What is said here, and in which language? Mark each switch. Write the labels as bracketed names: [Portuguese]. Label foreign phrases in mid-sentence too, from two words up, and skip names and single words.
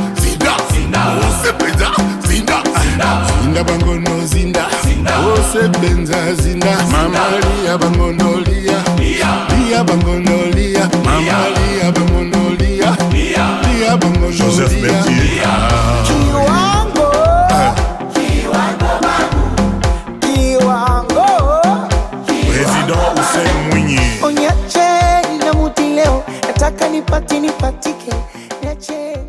[Swahili] Zinda Bangono, Zinda, Sebenza, Zinda, Mama Lia Bangono, Lia Bangono, Lia, Mama Lia Bangono, Lia Bangono, Joseph Bertier, Président Hussein Mwinyi. Onyache na muti leo, nataka nipatike, niache